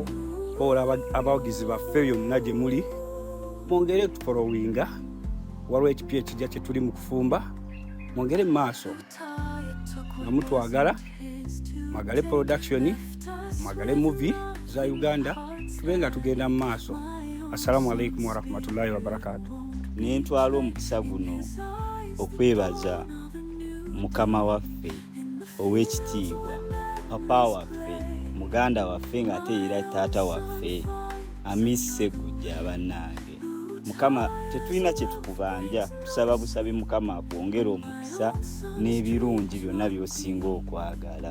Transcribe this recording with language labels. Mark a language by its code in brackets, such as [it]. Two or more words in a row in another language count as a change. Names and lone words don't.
[lg] Ola abawagizi baffe byonna gye muli mwongere tufolowinga, waliwo ekipya ekijja kye tuli mu kufumba, mwongere mu maaso nga mutwagala, mwagale production, mwagale movie za Uganda, tube nga tugenda mu maaso. [ar] السلام عليكم ورحمة الله وبركاته. [lg] Nentwala omukisa guno okwebaza Mukama waffe ow'ekitiibwa, papa waffe, muganda waffe ng'ate era taata waffe Miss Segujja bannange. Mukama tetulina kye tukubanja, tusaba busabe Mukama akwongera omukisa n'ebirungi byonna by'osinga okwagala.